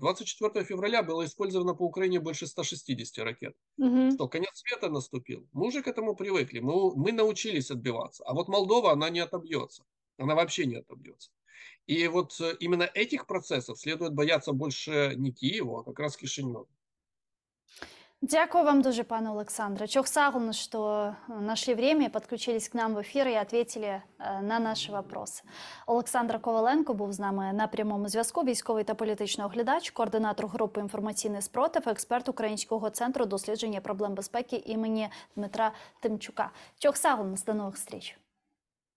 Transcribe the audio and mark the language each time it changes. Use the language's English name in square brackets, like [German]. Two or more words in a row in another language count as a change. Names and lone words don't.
[Russian] 24 февраля было использовано по Украине больше 160 ракет. Мгм. Что, конец света наступил? Мы уже к этому привыкли, мы научились отбиваться. А вот Молдова, она не отобьется. Она вообще не отобьется. И вот именно этих процессов следует бояться больше не Киеву, а как раз Кишиневу. [Ukrainian] Дякую вам дуже, пане Олександре. Чохсагун, [Russian] что нашли время, подключились к нам в [Ukrainian] ефір і [Russian] ответили [Ukrainian] на наші [Russian] вопроси. [Ukrainian] Олександр Коваленко був з нами на прямому зв'язку. Військовий та політичний оглядач, координатор групи «Інформаційний спротив», експерт Українського центру дослідження проблем безпеки імені Дмитра Тимчука. Чохсагун, до нових зустріч.